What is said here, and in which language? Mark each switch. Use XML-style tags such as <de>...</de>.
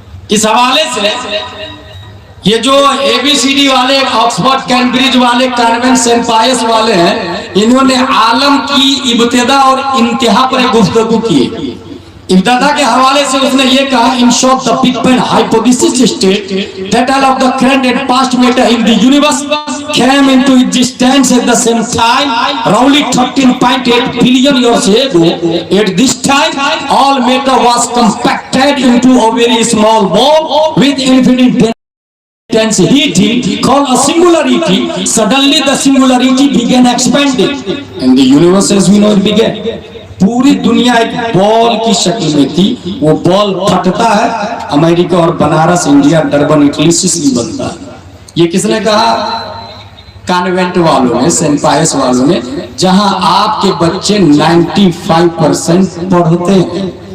<hi>इस हवाले से ये जो ABCD वाले, ऑक्सफोर्ड कैम्ब्रिज वाले, कॉन्वेंट सेंट पायस वाले हैं, इन्होंने आलम की इब्तिदा और इंतहा पर गुफ्तगू की। इब्तिदा के हवाले से उसने ये कहा,</hi> <en>In short the big bang hypothesis state that all of the current and past matter in the universe came into existence at the same time roughly 13.8 billion years ago. At this time all matter was compacted into a very small ball with infinite density called a singularity. Suddenly the singularity began expanding and the universe as we know it began.</en> <hi>पूरी दुनिया एक ball की शक्ल में थी, वो ball फटता है, अमेरिका और बनारस, इंडिया, डरबन, इटली से बनता है। ये किसने कहा? कॉन्वेंट वालों ने, सेंट पायस वालों ने, जहां आपके बच्चे 95% पढ़ते हैं।</hi>